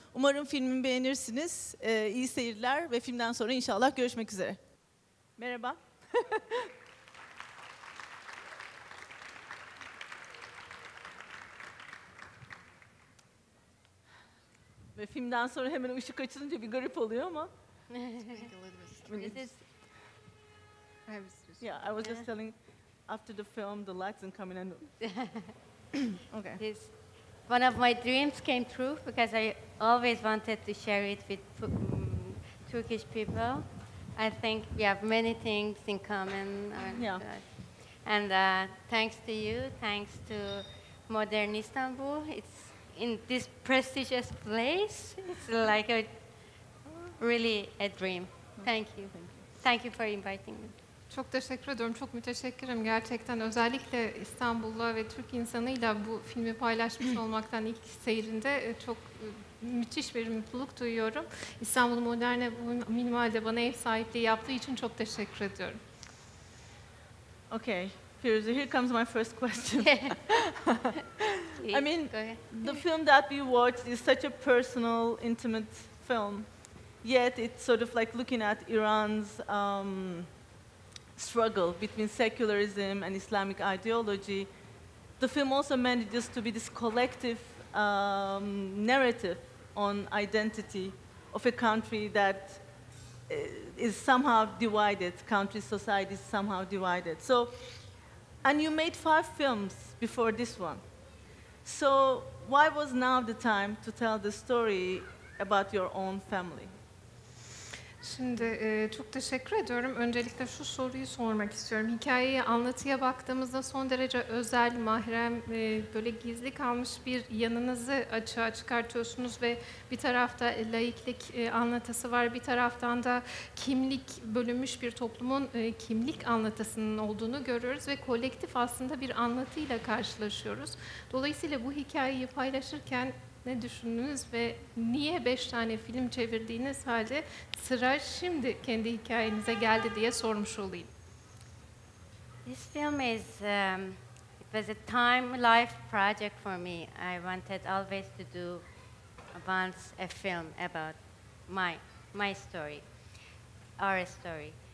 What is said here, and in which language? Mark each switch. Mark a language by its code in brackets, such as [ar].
[tr] Umarım filmimi beğenirsiniz. İyi seyirler ve filmden sonra inşallah görüşmek üzere. Merhaba. Ve filmden sonra hemen ışık açılınca bir garip oluyor ama. [en] Yeah, I was just telling, after the film, the lights and coming in. Okay. One of my dreams came true because I always wanted to share it with Turkish people. I think we have many things in common. Yeah. And thanks to you, thanks to Modern Istanbul, it's in this prestigious place. It's like really a dream. Thank you. Thank you for inviting me. [tr] Çok teşekkür ediyorum. Çok müteşekkirim gerçekten. Özellikle İstanbul'la ve Türk insanıyla bu filmi paylaşmış olmaktan ilk seyrinde çok müthiş bir mutluluk duyuyorum. İstanbul Modern'de bu minimalde bana ev sahipliği yaptığı için çok teşekkür ediyorum. [en] Okay, Firouzeh, here comes my first question. I mean, the film that we watched is such a personal, intimate film, yet it's sort of like looking at Iran's struggle between secularism and Islamic ideology. The film also manages to be this collective narrative on identity of a country that is somehow divided, country society is somehow divided. So, and you made 5 films before this one. So why was now the time to tell the story about your own family? [tr] Şimdi çok teşekkür ediyorum. Öncelikle şu soruyu sormak istiyorum. Hikayeyi, anlatıya baktığımızda son derece özel, mahrem, böyle gizli kalmış bir yanınızı açığa çıkartıyorsunuz ve bir tarafta laiklik anlatısı var, bir taraftan da kimlik, bölünmüş bir toplumun kimlik anlatısının olduğunu görüyoruz ve kolektif aslında bir anlatıyla karşılaşıyoruz. Dolayısıyla bu hikayeyi paylaşırken ne düşündünüz ve niye 5 tane film çevirdiğiniz halde sıra şimdi kendi hikayenize geldi diye sormuş olayım. [en] This film is it was a time life project for me. I wanted always to do once a film about my story, our story.